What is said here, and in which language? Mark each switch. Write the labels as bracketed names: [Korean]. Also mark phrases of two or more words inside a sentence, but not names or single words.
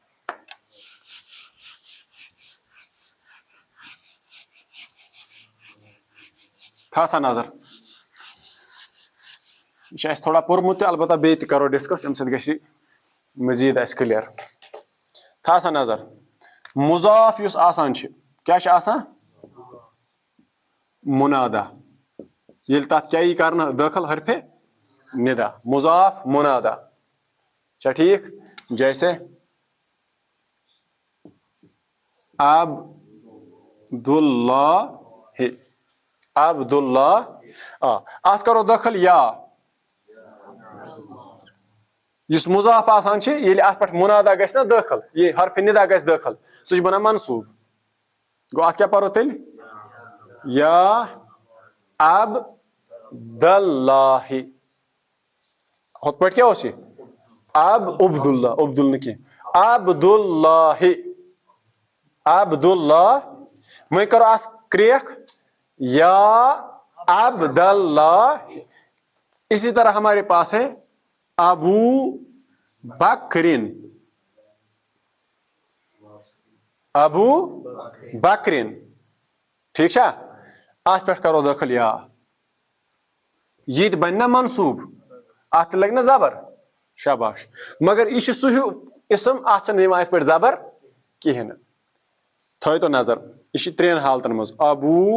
[Kashmiri] تھاو سا نظر یہ چھُ اَسہِ تھوڑا پوٚرمُت تہِ البتہ بیٚیہِ تہِ کرو ڈسکس امہِ سۭتۍ گژھِ مزید اَسہِ کلیر تھاو سا نظر مضاف یُس آسان چھُ کیاہ چھُ آسان منادا ییٚلہِ تتھ کیاہ یی کرنہٕ دٲخل حرفِ ندا مضاف منادا چھا ٹھیک جیسے عبداللہ اتھ کرو دٲخل یا یُس مضاف آسان چھِ ییٚلہِ اتھ پٮ۪ٹھ منادا گژھِ نا دٲخل یہِ حرفِ ندا گژھِ دٲخل سُہ چھُ بنان منصوٗب گوٚو اتھ کیاہ پرو تیٚلہِ یا عبداللہ ہُتھ پٲٹھۍ کیاہ اوس یہِ عبداللہ عبدال نہٕ کینٛہہ عبداللہ وۄنۍ کرو اتھ کریکھ یا عبداللہ [Urdu] اسی طرح ہمارے پاس ہے [Kashmiri] ابو بکرن ٹھیک چھا اتھ پٮ۪ٹھ کرو دٲخل یا یہ تہِ بنہِ نا منصوٗب اتھ تہِ لگہِ نا زبر شاباش مگر یہ چھُ سُہ ہیوٗ اسم اتھ چھنہٕ یِوان یِتھ پٲٹھۍ زبر کہیٖنۍ نہٕ تھٲیِو تو نظر یہ چھُ ترٛٮ۪ن حالتن منٛز ابو